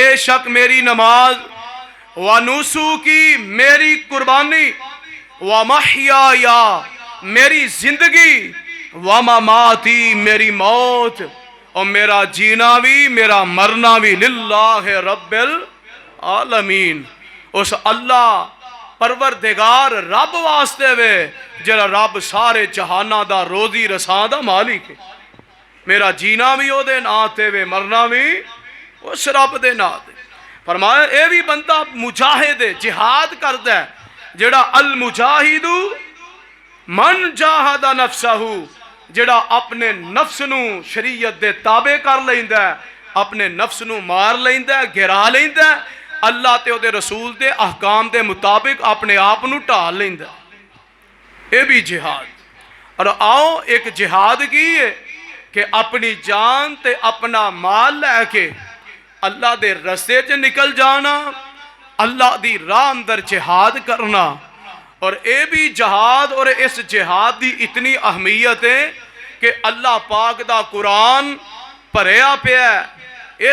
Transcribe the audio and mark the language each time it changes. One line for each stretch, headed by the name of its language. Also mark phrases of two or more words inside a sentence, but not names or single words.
Punjabi: شک میری نماز، و نسکی میری قربانی، و محیایا میری زندگی، و مماتی میری موت، اور میرا جینا بھی میرا مرنا بھی
Arabic: للہ رب العالمین،
Punjabi: اس اللہ پروردگار رب واسطے وے جڑا رب سارے جہانہ دا روزی رساں دا مالک ہے۔ میرا جینا بھی او دے نا تے وے مرنا بھی اس رب دے نا تے۔ فرمایا اے بھی بندہ مجاہد جہاد کردا ہے جڑا
Arabic: المجاہد من جاہد نفسہ،
Punjabi: جڑا اپنے نفس نو شریعت دے تابع کر لیندا ہے، اپنے نفس نو مار لیندا ہے، گرا لیندا ہے، اللہ تے او دے رسول دے احکام دے مطابق اپنے آپ نو ٹال لیندا ہے، اے بھی جہاد۔ اور آؤ ایک جہاد کی ہے کہ اپنی جان تے اپنا مال لے کے اللہ دے رستے چ نکل جانا، اللہ دی راہ اندر جہاد کرنا، اور اے بھی جہاد، اور اس جہاد دی اتنی اہمیت ہے کہ اللہ پاک دا قرآن پڑھیا پیا ہے۔